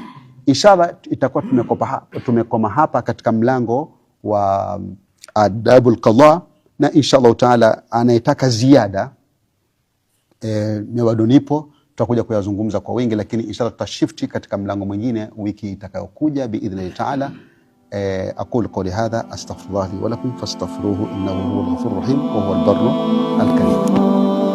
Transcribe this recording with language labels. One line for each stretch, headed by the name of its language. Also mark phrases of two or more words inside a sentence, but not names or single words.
Swahili: Inshallah itakuwa tumekoma hapa katika mlango wa
Arabic: أدب القضاء,
Swahili: na
Arabic: إن شاء الله تعالى
Swahili: anayetaka ziada bado nipo, tutakuja kuyazungumza kwa wingi, lakini inshallah tutashifti katika mlango mwingine wiki itakayokuja
Arabic: بإذن الله تعالى. أقول قولي هذا أستغفر الله لي ولكم فاستغفروه إنه هو الغفور الرحيم وهو البر الكريم.